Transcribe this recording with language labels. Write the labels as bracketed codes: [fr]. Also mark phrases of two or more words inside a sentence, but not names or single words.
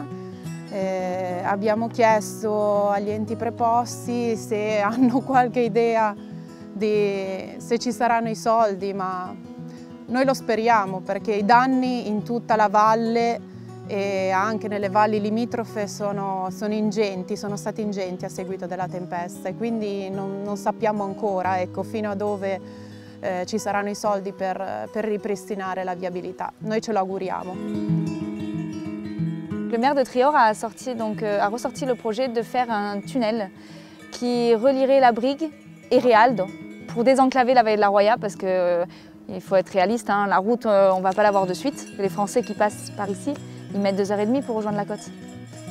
[it] Abbiamo chiesto agli enti preposti se hanno qualche idea di se ci saranno i soldi, ma noi lo speriamo perché i danni in tutta la valle e anche nelle valli limitrofe sono ingenti, sono stati ingenti a seguito della tempesta, e quindi non sappiamo ancora, ecco, fino a dove ci saranno i soldi per ripristinare la viabilità. Noi ce lo auguriamo. [fr] Le maire de Trior a ressorti le projet de faire un tunnel qui relierait la Brigue et Réalde pour désenclaver la vallée de la Roya, parce qu'il faut être réaliste, hein, la route on ne va pas l'avoir de suite. Les Français qui passent par ici, ils mettent 2h30 pour rejoindre la côte.